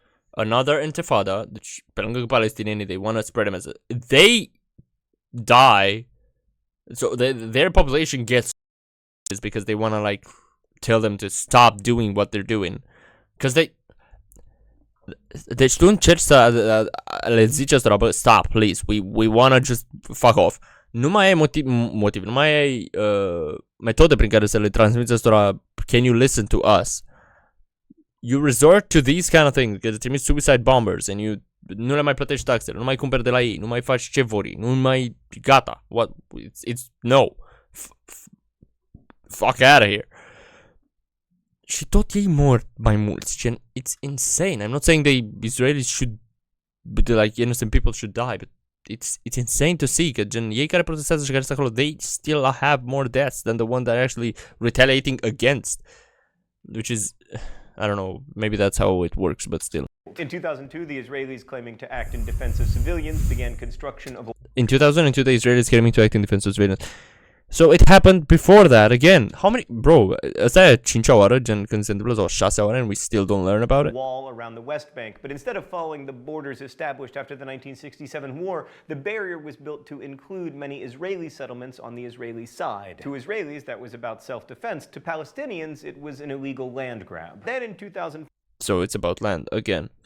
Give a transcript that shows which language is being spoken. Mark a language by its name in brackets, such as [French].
[English] Another Intifada, [Romanian] deci pe lângă palestinienii, [English] they want to spread them as they die, so their population gets is because they want to like tell them to stop doing what they're doing, because [Romanian] deci tu încerci să le zici asta, bă, [English] stop, please, we want to just fuck off. [Romanian] Nu mai ai motiv, nu mai ai metode prin care să le transmiți astora, [English] can you listen to us? You resort to these kind of things, because [Romanian] trimiți [English] suicide bombers and you [Romanian] nu le mai plătești taxele, nu mai cumperi de la ei, nu mai faci ce vor ei, nu mai gata. [English] What? It's no. Fuck out of here. [Romanian] Și tot ei mor mai mulți. [English] It's insane. I'm not saying the Israelis should, like, innocent people should die, but it's insane to see [Romanian] că gen ei care protestează și care sunt acolo, [English] they still have more deaths than the one that are actually retaliating against, which is, I don't know, maybe that's how it works, but still. In 2002, the Israelis claiming to act in defense of civilians began construction of a... In 2002, the Israelis claiming to act in defense of civilians. So it happened before that again. How many... [Romanian] Bro, asta e a 5-a oară, gen când se întâmplă, sau 6-a oară, [English] and we still don't learn about it? ...wall around the West Bank. But instead of following the borders established after the 1967 war, the barrier was built to include many Israeli settlements on the Israeli side. To Israelis, that was about self-defense. To Palestinians, it was an illegal land grab. Then in 2005, So it's about land, again.